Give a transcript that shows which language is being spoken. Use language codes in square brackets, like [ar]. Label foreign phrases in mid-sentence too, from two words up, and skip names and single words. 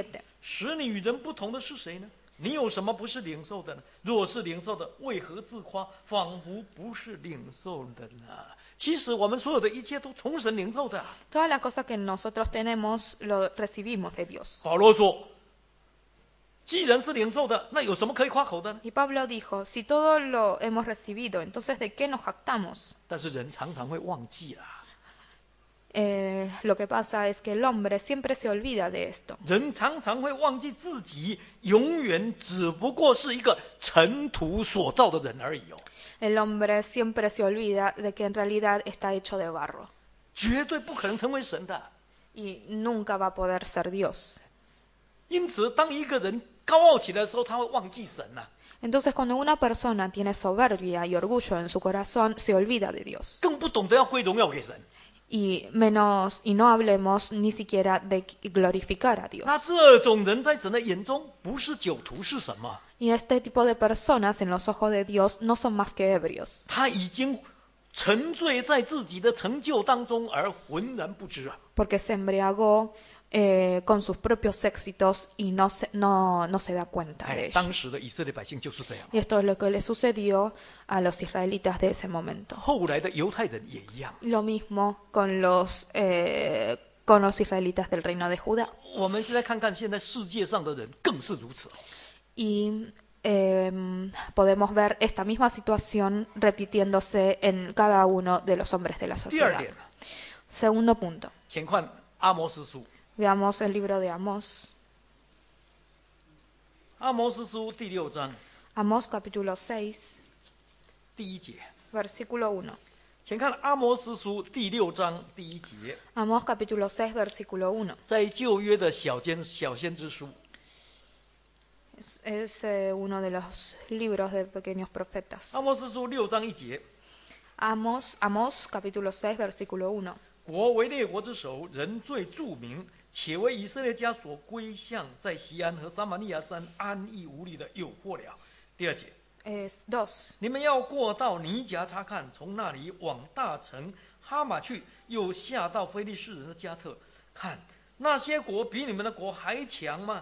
[zh] 使你与人不同的是谁呢？你有什么不是领受的呢？若是领受的，为何自夸，仿佛不是领受的呢？其实我们所有的一切都从神领受的。 [es] Todas las cosas que nosotros tenemos lo recibimos de Dios. [zh] 保罗说，既然是领受的，那有什么可以夸口的呢？ [es] Y Pablo dijo, si todo lo hemos recibido, entonces ¿de qué nos jactamos? [zh] 但是人常常会忘记啦。 [es] Lo que pasa es que el hombre siempre se olvida de esto. [zh] 人常常会忘记自己永远只不过是一个尘土所造的人而已哦， [es] El hombre siempre se olvida de que en realidad está hecho de barro. [zh] 绝对不可能成为神的。 [es] y nunca va a poder ser Dios. [zh] 因此，当一个人高傲起来的时候，他会忘记神呐、 [es] Entonces, cuando una persona tiene soberbia y orgullo en su corazón, se olvida de Dios. [zh] 更不懂得要归荣耀给神。 [es] Y no hablemos ni siquiera de glorificar a Dios. [zh] 那这种人在神的眼中不是酒徒是什么？ [es] Y este tipo de personas en los ojos de Dios no son más que ebrios, [zh] 他已经沉醉在自己的成就当中而浑然不知啊！ [es] porque se embriagó con sus propios éxitos y no se da cuenta de [zh] 哎， [es] ello. [zh] 当时的以色列百姓就是这样， [es] Y esto es lo que le sucedió a los israelitas de ese momento. [zh] 后来的犹太人也一样。 [es] Lo mismo con los israelitas del reino de Judá. [zh] 我们现在看看现在世界上的人更是如此。 [es] Y podemos ver esta misma situación repitiéndose en cada uno de los hombres de la [zh] 第二 [es] sociedad. [zh] 点， [es] Segundo punto. [zh] 请看阿摩司书， [es] Veamos el libro de Amós. [zh] 阿摩司书第6章 [es] Amós capítulo 6, [zh] 第1节， [es] versículo 1. [zh] 请看阿摩司书第6章第1节， [es] Amós capítulo 6, versículo 1. [zh] 在旧约的小先知书， [es] Es uno de los libros de pequeños profetas. [zh] 阿摩司书6章1节， [es] Amós capítulo 6, versículo 1. [zh] 国为列国之首，人最著名，且为以色列家所归向，在西安和撒玛利亚山安逸无虑的诱惑了。第2节， [es] Es 2. [zh] 你们要过到尼甲查看，从那里往大城哈马去，又下到非利士人的加特，看那些国比你们的国还强吗？